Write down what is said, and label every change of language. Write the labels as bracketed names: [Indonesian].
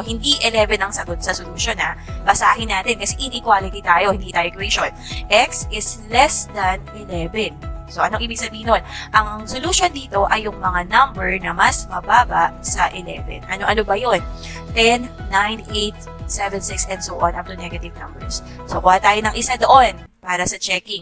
[Filipino] Hindi 11 ang sagot sa solution, ha? Basahin natin kasi inequality tayo, hindi tayo equation. [English] X is less than 11. [Filipino] So, anong ibig sabihin nun? Ang solution dito ay yung mga number na mas mababa sa 11. Ano-ano ba yun? [English] 10, 9, 8, 7, 6, and so on up to negative numbers. [Filipino] So, kuha tayo ng isa doon para sa checking.